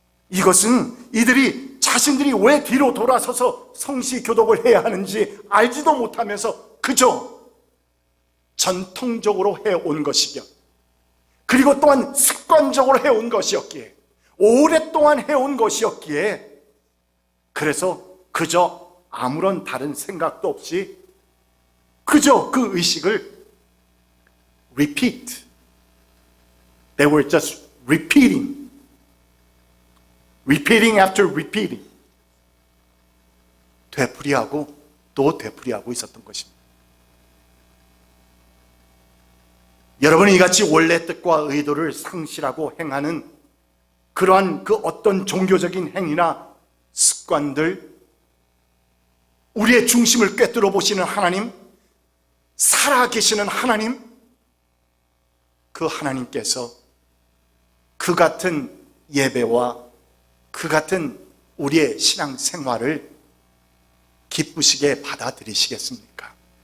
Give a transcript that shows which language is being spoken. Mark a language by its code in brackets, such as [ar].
[ko] 이것은 이들이 자신들이 왜 뒤로 돌아서서 성시 교독을 해야 하는지 알지도 못하면서 그저 전통적으로 해온 것이며, 그리고 또한 습관적으로 해온 것이었기에, 오랫동안 해온 것이었기에, 그래서 그저 아무런 다른 생각도 없이 그저 그 의식을 repeat. [en] They were just repeating after repeating. [ko] 되풀이하고 또 되풀이하고 있었던 것입니다. 여러분이 이같이 원래 뜻과 의도를 상실하고 행하는 그러한 그 어떤 종교적인 행위나 습관들, 우리의 중심을 꿰뚫어 보시는 하나님, 살아계시는 하나님, 그 하나님께서 그 같은 예배와 그 같은 우리의 신앙생활을 기쁘시게 받아들이시겠습니까?